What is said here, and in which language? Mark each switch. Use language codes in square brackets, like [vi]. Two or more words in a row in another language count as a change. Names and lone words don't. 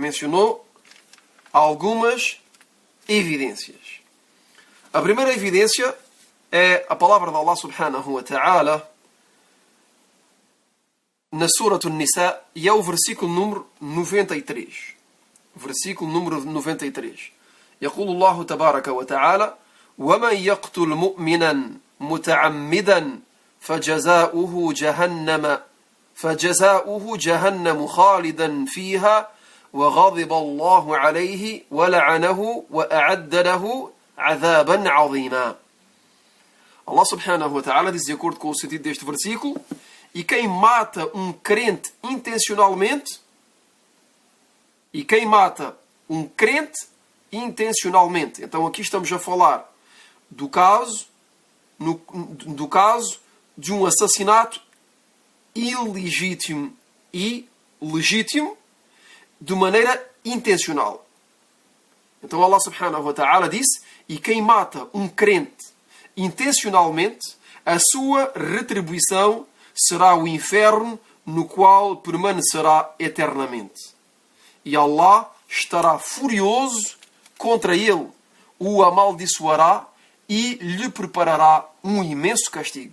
[pt] A primeira evidência é a palavra de Allah [ar] سبحانه وتعالى [pt] na Surah An-Nisa, e é o versículo número 93. Versículo número 93. [ar] يقول الله تبارك وتعالى ومن يقتل مؤمنا متعمدا فجزاؤه جهنم خالدا فيها وغضب الله عليه ولعنه وأعد له عذابا عظيما. [pt] Allah [ar] سبحانه وتعالى [pt] diz, de acordo com o sentido deste versículo, e quem mata um crente intencionalmente, então aqui estamos a falar do caso de um assassinato ilegítimo e legítimo de maneira intencional. Então Allah [ar] سبحانه وتعالى [pt] disse, e quem mata um crente intencionalmente, a sua retribuição será o inferno, no qual permanecerá eternamente. E Allah estará furioso contra ele, o amaldiçoará e lhe preparará um imenso castigo.